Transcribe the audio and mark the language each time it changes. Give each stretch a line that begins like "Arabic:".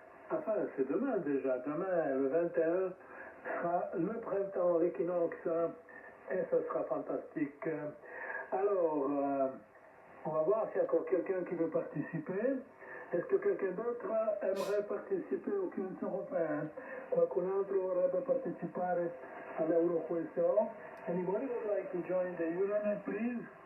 French: Enfin, c'est demain déjà. Demain, le 21, sera le printemps, l'équinoxe. Et ce sera fantastique. Alors, on va voir s'il y a encore quelqu'un qui veut participer. Est-ce que quelqu'un d'autre aimerait participer au Quiz européen?
Italian: Qualcun altro vorrebbe partecipare all'Euroquestion?
English: Anybody would like to join the Euronet, please?